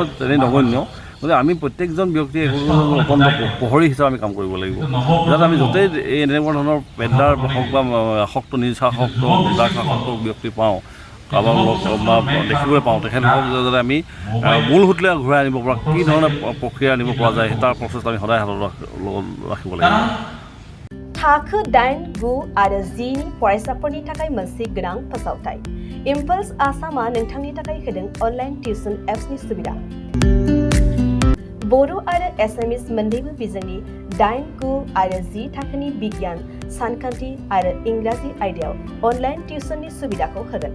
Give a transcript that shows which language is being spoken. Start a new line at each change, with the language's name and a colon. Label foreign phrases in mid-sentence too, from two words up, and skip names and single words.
Assamese: তেনেই নগণ্য, গতিকে আমি প্ৰত্যেকজন ব্যক্তিয়ে অত্যন্ত প্ৰহৰী হিচাপে আমি কাম কৰিব লাগিব যাতে আমি য'তেই এই এনেকুৱা ধৰণৰ পেডলাৰ হওক বা আসক্ত নিচাসক্ত ড্ৰাগছাসক্ত ব্যক্তি পাওঁ কাৰোবাৰ বা দেখিবলৈ পাওঁ তেখেতসকলক যাতে আমি মূল সুঁতিলৈ ঘূৰাই আনিব পৰা কি ধৰণে প্ৰক্ৰিয়া আনিব পৰা যায় তাৰ প্ৰচেষ্টা আমি সদায় হাতত ৰাখিব লাগিব।
Bodo: थाखो 8, 9 आरो 10 नि फरायसाफोरनि थाखाय मोनसे गोनां फोसावथाय। इम्पल्स आसामा नोंथांनि थाखाय होदों अनलाइन टिउसन एप्सनि सुबिदा। बर' आरो एसामिस मोन्नैबो बिजोंनि 8, 9 आरो 10 थाखोनि बिगियान, सानखान्थि आरो इंराजि आयदायाव अनलाइन टिउसननि सुबिदाखौ होगोन।